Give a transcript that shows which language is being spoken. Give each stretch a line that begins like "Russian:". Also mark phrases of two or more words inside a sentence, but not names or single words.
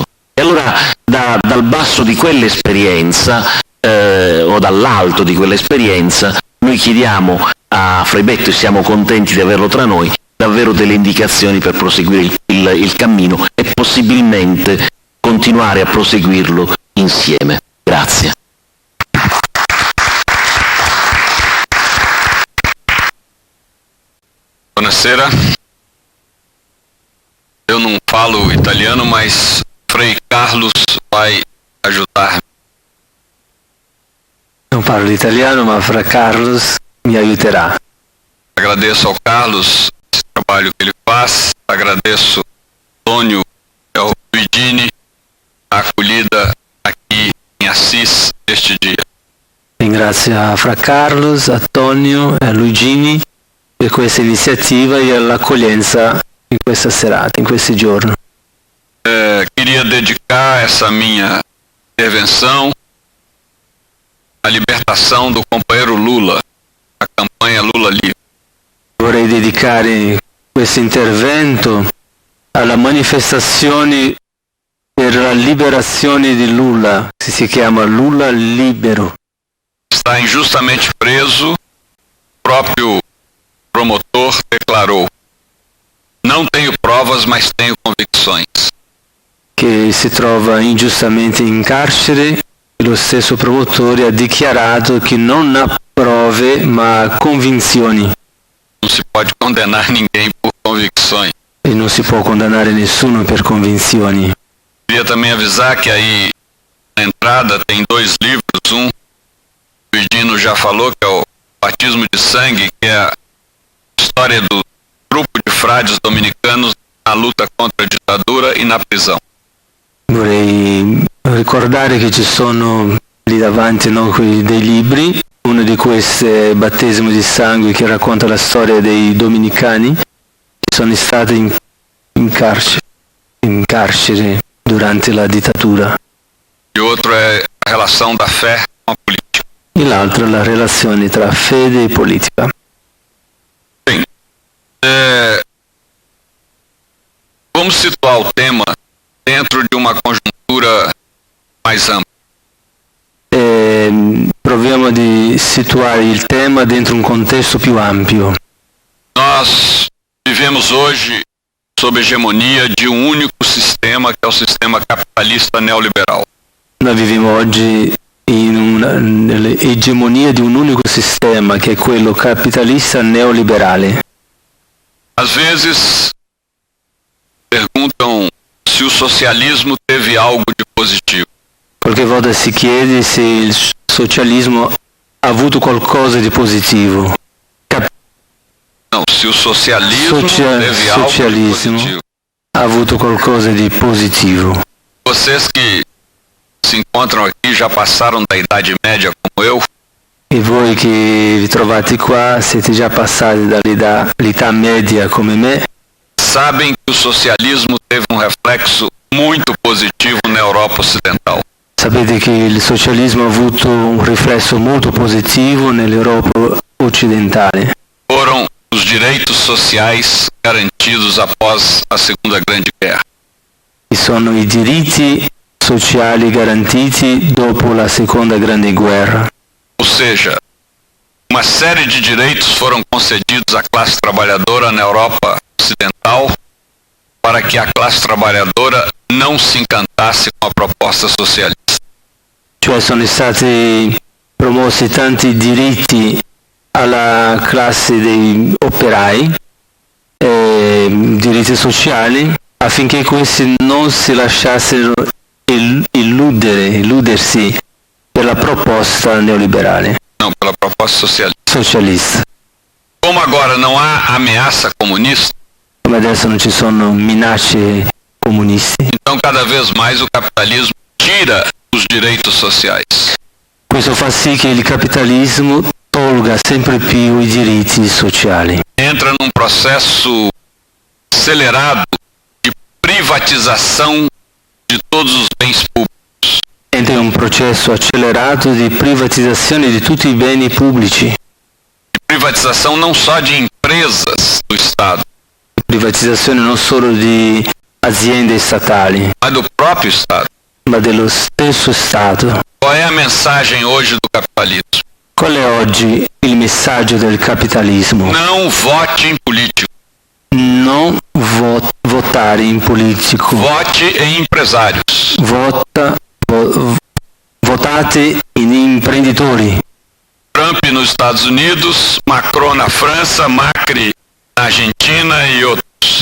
Italian: E allora dal basso di quell'esperienza, o dall'alto di quell'esperienza, noi chiediamo a Frei Betto, e siamo contenti di averlo tra noi, davvero delle indicazioni per proseguire il cammino e possibilmente continuare a proseguirlo insieme. Grazie. Buonasera.
Portuguese: Eu não falo italiano, mas Frei Carlos vai ajudar.
Italian: Non parlo italiano, ma Fra Carlos mi aiuterà.
Portuguese: Agradeço ao Carlos esse trabalho que ele faz, agradeço ao Antônio e ao Luigini a acolhida aqui em Assis neste dia.
Italian: Ringrazio a Fra Carlos, a Tonio e a Luigini per questa iniziativa e all'accoglienza in questa serata, in questi giorni.
Portuguese: Queria dedicar essa minha intervenção à libertação do companheiro Lula, a campanha Lula Livre.
Italian: Vorrei dedicare questo intervento alla manifestazione per la liberazione di Lula, che si chiama Lula Libero.
Portuguese: Está injustamente preso, o próprio promotor declarou: não tenho provas, mas tenho convicções.
Italian: Che si trova ingiustamente in carcere, lo stesso promotore ha dichiarato che non ha prove ma ha convinzioni. Non si
Portuguese: pode condenar ninguém por convicções.
Italian: E non si può condannare nessuno per convinzioni.
Portuguese: Queria também avisar que aí na entrada tem 2 livros, um o Edino já falou, que é o Batismo de Sangue, que é a história do grupo de frades dominicanos na luta contra a ditadura e na prisão.
Italian: Vorrei ricordare che ci sono lì davanti, no, dei libri, uno di questi è Battesimo di Sangue, che racconta la storia dei dominicani che sono stati in carcere durante la dittatura.
Portuguese: E outro é a relação da fé com a política.
Italian: E l'altro è la relazione tra fede e politica.
Portuguese: Bem, vamos situar o tema dentro de uma conjuntura mais ampla.
Italian: Proviamo di situare il tema dentro un contesto più ampio.
Portuguese: Nós vivemos hoje sob hegemonia de um único sistema, que é o sistema capitalista neoliberal.
Italian: Noi viviamo oggi nell'egemonia di un unico sistema, che è quello capitalista neoliberale.
Portuguese: Às vezes perguntam se o socialismo teve algo de positivo.
Italian: Qualche volta si chiede se il socialismo ha avuto qualcosa di positivo.
Portuguese: Não, se o socialismo teve algo de positivo.
Italian: Ha avuto qualcosa di positivo.
Portuguese: Vocês que se encontram aqui já passaram da Idade Média como eu?
Italian: E voi che vi trovate qua siete già passati dall'età media come me?
Portuguese: Sabem que o socialismo teve um reflexo muito positivo na Europa Ocidental.
Italian: Sapete che il socialismo ha avuto un riflesso molto positivo nell'Europa occidentale.
Portuguese: Foram os direitos sociais garantidos após a Segunda Grande Guerra.
Italian: Ci sono i diritti sociali garantiti dopo la Seconda Grande Guerra.
Portuguese: Ou seja, uma série de direitos foram concedidos à classe trabalhadora na Europa Ocidental para que a classe trabalhadora não se incantasse com a proposta socialista.
Italian: Cioè sono stati promossi tanti diritti alla classe dei operai, diritti sociali, affinché questi non si lasciassero illudersi per la proposta neoliberale.
Portuguese: Não, pela proposta socialista. Como agora não há ameaça comunista,
Italian: come adesso non ci sono minacce comunisti,
Portuguese: então cada vez mais o capitalismo tira os direitos sociais.
Italian: Questo fa sì che il capitalismo tolga sempre più i diritti sociali.
Portuguese: Entra num processo acelerado de privatização de todos os bens públicos.
Italian: Entra in un processo accelerato di privatizzazione di tutti i beni pubblici.
Portuguese: De privatização não só de empresas do Estado,
Italian: Privatizzazione non solo di aziende statali,
Portuguese: mas do próprio Estado.
Italian: ma dello stesso Stato.
Portuguese: Qual é a mensagem hoje do capitalismo?
Italian: Qual è oggi il messaggio del capitalismo?
Portuguese: Não vote em político,
Italian: Non votare in politico.
Portuguese: vote em empresários.
Italian: Votate in imprenditori.
Portuguese: Trump nos Estados Unidos, Macron na França, Macri na Argentina e outros.